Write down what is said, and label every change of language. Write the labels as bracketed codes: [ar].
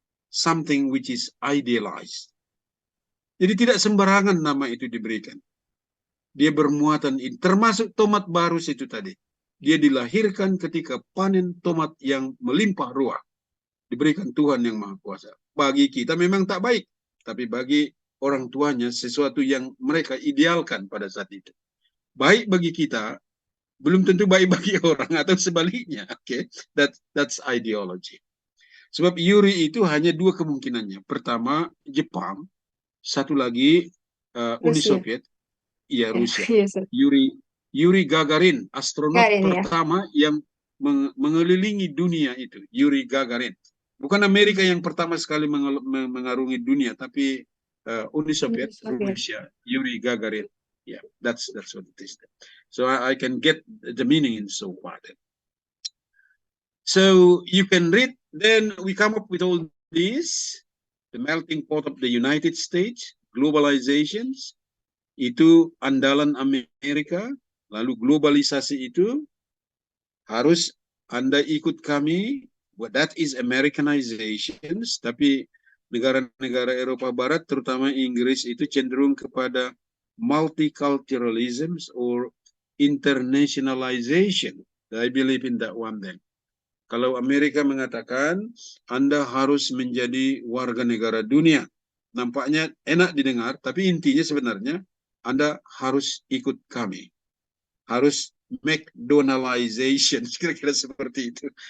[en] Something which is idealized. [id] Jadi tidak sembarangan nama itu diberikan. Dia bermuatan, termasuk tomat barus itu tadi. Dia dilahirkan ketika panen tomat yang melimpah ruah. Diberikan Tuhan yang Maha Kuasa. Bagi kita memang tak baik. Tapi bagi orang tuanya sesuatu yang mereka idealkan pada saat itu. Baik bagi kita, belum tentu baik bagi orang atau sebaliknya. Oke, [en] that's ideology. [id] Sebab Yuri itu hanya dua kemungkinannya. Pertama Jepang, satu lagi Uni Rusia. Soviet, iya Ya, Rusia. iya, sorry. Yuri Gagarin, astronot Garin, ya. pertama yang mengelilingi dunia itu, Yuri Gagarin. Bukan Amerika yang pertama sekali mengarungi dunia, tapi Uni Soviet, Soviet. Rusia, Yuri Gagarin. [en] Yeah, that's what it is. So I can get the meaning in so far. Then. So you can read. Then we come up with all these: the melting pot of the United States, globalizations, [id] itu andalan Amerika. Lalu globalisasi itu harus Anda ikut kami. [en] That is Americanization. [id] Tapi negara-negara Eropa Barat, terutama Inggris, itu cenderung kepada [en] multiculturalism or internationalization. I believe in that one then. [id] Kalau Amerika mengatakan Anda harus menjadi warga negara dunia, nampaknya enak didengar, tapi intinya sebenarnya Anda harus ikut kami. Harus McDonaldization, kira-kira seperti itu.